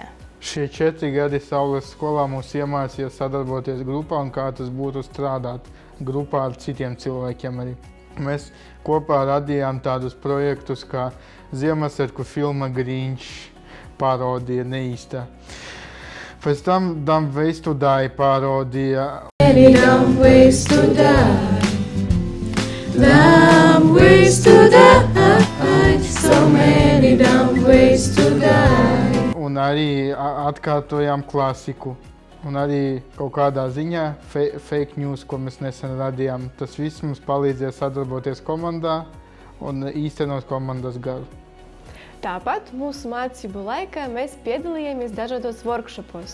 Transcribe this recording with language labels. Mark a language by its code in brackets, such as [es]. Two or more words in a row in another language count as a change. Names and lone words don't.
[lv] Šie 4 gadi Saules skolā mums iemācīja sadarboties grupā un kā tas būtu strādāt grupā ar citiem cilvēkiem arī. Mēs kopā radījām tādus projektus kā Ziemassvētku filma Grinch, parodija neīsta. Pēc tam Dumb Ways to Die parodija. [en] Dumb ways to die, dumb ways to die, so many dumb ways to die. [lv] Un arī atkārtojām klasiku. Un arī kaut kādā ziņā [en] fake news, [lv] ko mēs nesen radījām. Tas viss mums palīdzēja sadarboties komandā un īstenot komandas garu. Tāpat mūsu mācību laikā mēs piedalījāmies dažādos workshopos.